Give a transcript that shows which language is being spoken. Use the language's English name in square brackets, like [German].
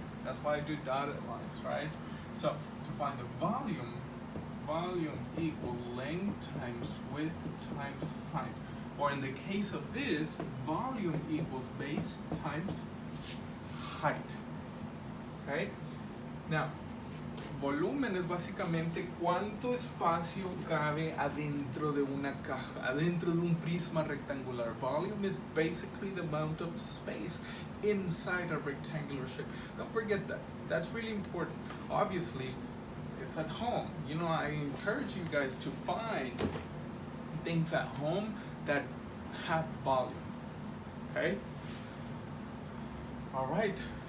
[English] That's why I do dotted lines, right? So to find the volume equal length times width times height. Or in the case of this, volume equals base times height. Okay? [Spanish] Now, volumen es básicamente cuánto espacio cabe adentro de una caja, adentro de un prisma rectangular. [English] Volume is basically the amount of space inside a rectangular shape. Don't forget that. That's really important. Obviously, it's at home. You know, I encourage you guys to find things at home that have volume. Okay? All right.